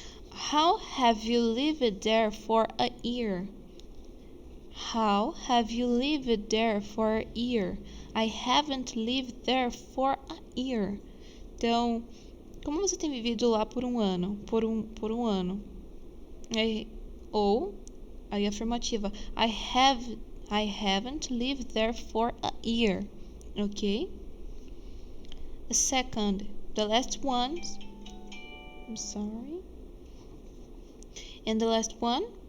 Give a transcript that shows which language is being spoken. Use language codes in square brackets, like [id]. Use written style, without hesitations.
[en] How have you lived there for a year? How have you lived there for a year? I haven't lived there for a year. [pt] Então, como você tem vivido lá por um ano? Por um ano. Ou, aí afirmativa. [en] I haven't lived there for a year. Ok? The second, the last one. I'm sorry. And the last one.